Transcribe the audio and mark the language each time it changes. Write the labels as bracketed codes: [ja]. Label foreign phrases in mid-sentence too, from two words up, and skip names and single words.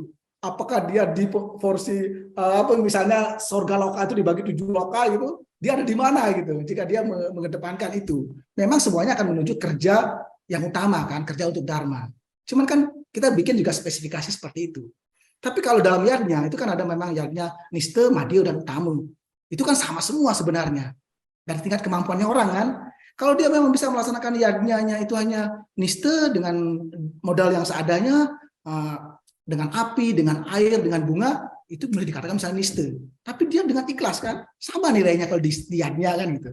[id] Apakah dia di porsi misalnya surga loka itu dibagi 7 loka gitu, dia ada di mana gitu jika dia mengedepankan itu. Memang semuanya akan menuju kerja yang utama kan, kerja untuk dharma. Cuman kan kita bikin juga spesifikasi seperti itu. Tapi kalau dalam yadnya itu kan ada memang yadnya niste, madya dan tamu. Itu kan sama semua sebenarnya. Dari tingkat kemampuannya orang kan. Kalau dia memang bisa melaksanakan yadnya itu hanya niste dengan modal yang seadanya, dengan api, dengan air, dengan bunga, itu boleh dikatakan misalnya niste. Tapi dia dengan ikhlas kan, sama nilainya kalau di yadnya kan gitu.